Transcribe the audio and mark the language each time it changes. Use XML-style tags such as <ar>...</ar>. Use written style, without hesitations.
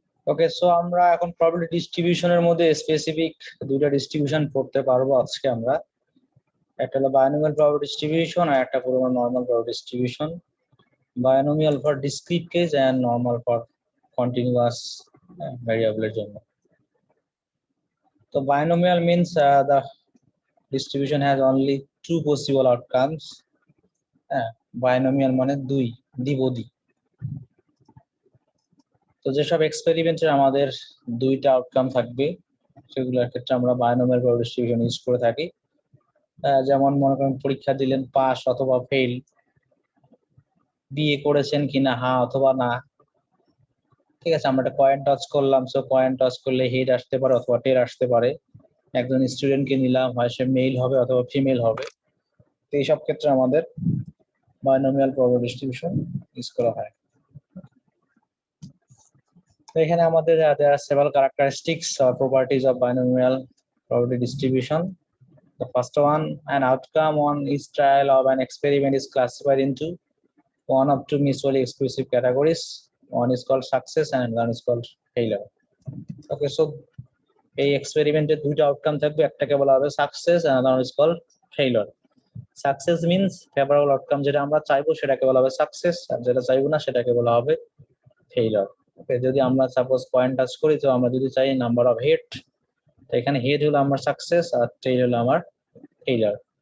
<bn>ওকে, so আমরা এখন probability ডিস্ট্রিবিউশনের মধ্যে স্পেসিফিক দুইটা ডিস্ট্রিবিউশন পড়তে পারবো আজকে আমরা। একটা হলো বায়োনোমিয়াল প্রবাবিলিটি ডিস্ট্রিবিউশন আর একটা পুরো normal probability distribution.</bn> <en>Binomial for discrete case and normal for continuous ভ্যারিয়েবলের জন্য। তো binomial means the distribution has only two possible outcomes.</en> <bn>binomial মানে দুই, দ্বিপদী। তো যেসব এক্সপেরিমেন্টের আমাদের দুইটা আউটকাম থাকবে সেগুলোর ক্ষেত্রে আমরা বায়োনোমিয়াল প্রবাবিলিটি ডিস্ট্রিবিউশন ইউজ করে থাকি। যেমন মনে করেন পরীক্ষা দিলেন, পাস অথবা ফেল, বিয়ে করেছেন কিনা হ্যাঁ অথবা না। ঠিক আছে, আমরা একটা কয়েন টস করলাম, সো কয়েন টস করলে হেড আসতে পারে অথবা টেল আসতে পারে। একজন স্টুডেন্টকে নিলাম, হয় সে মেল হবে অথবা ফিমেল হবে। তো এইসব ক্ষেত্রে আমাদের বায়োনোমিয়াল প্রবাবিলিটি ডিস্ট্রিবিউশন ইউজ করা হয়। তো এখানে আমাদের</bn> <en>there are several characteristics or properties of binomial probability distribution. The first one, an outcome on each trial of an experiment is classified into one of two mutually exclusive categories. One is called success and one is called failure.</en> <bn>Okay, so এই এক্সপেরিমেন্টের দুইটা outcome থাকবে, একটাকে বলা হবে success</bn> <en>and another is called failure.</en> <bn>Success means favourable outcome, যেটা আমরা চাইবো সেটাকে বলা হবে সাকসেস, আর যেটা চাইবো না সেটাকে বলা হবে ফেইলার। ওকে, যদি আমরা সাপোজ পয়েন্ট টাচ করি, তো আমরা যদি চাই নাম্বার অফ হেড, তো এখানে হেড হলো আমার সাকসেস আর টেইল হলো আমার ফেইলার।</bn>